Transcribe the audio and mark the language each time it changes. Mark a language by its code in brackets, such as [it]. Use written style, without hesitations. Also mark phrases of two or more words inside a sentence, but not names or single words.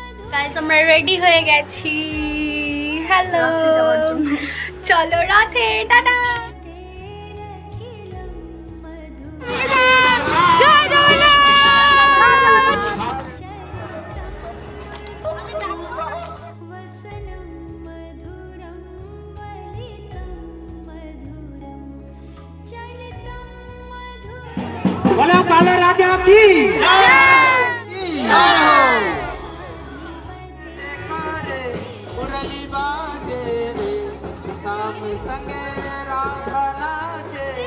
[bn] গাইস আমরা রেডি হয়ে গেছি। হ্যালো, চলো রাতে, টাটা। জয় [hi] बोलो काले राजा की मुरली बाजे रे शाम संगे राधा नाचे